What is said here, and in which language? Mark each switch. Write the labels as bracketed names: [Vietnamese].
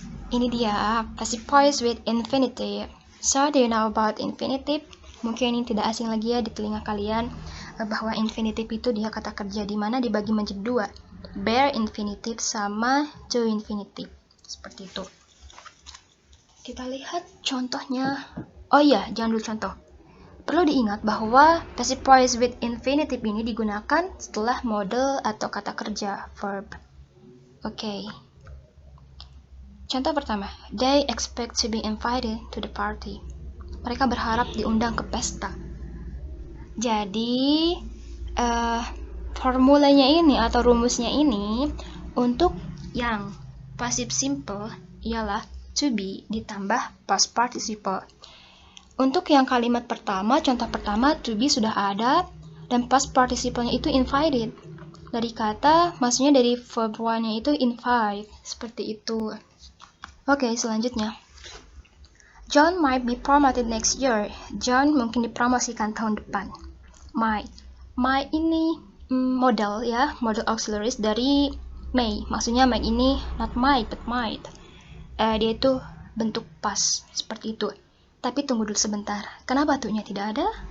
[Indonesian] Ini dia [English] passive voice with infinitive. So, do you know about infinitive? [Indonesian] Mungkin ini tidak asing lagi ya di telinga kalian, bahwa infinitive itu dia kata kerja di mana dibagi menjadi dua, bare infinitive sama to infinitive. Seperti itu. Kita lihat contohnya. Oh iya, jangan dulu contoh. Perlu diingat bahwa passive voice with infinitive ini digunakan setelah model atau kata kerja verb. Oke. Contoh pertama, [English] they expect to be invited to the party. [Indonesian] Mereka berharap diundang ke pesta. Jadi, formulanya ini atau rumusnya ini untuk yang passive simple ialah to be ditambah past participle. Untuk yang kalimat pertama, contoh pertama, to be sudah ada dan past participle-nya itu invited. Dari kata, maksudnya dari verb one-nya itu invite, seperti itu. Oke, selanjutnya. [English] John might be promoted next year. [Indonesian] John mungkin dipromosikan tahun depan. Might ini model ya, model auxiliaries dari may. Maksudnya might ini not might but might. Dia itu bentuk past seperti itu. Tapi tunggu dulu sebentar. Kenapa tuhnya tidak ada?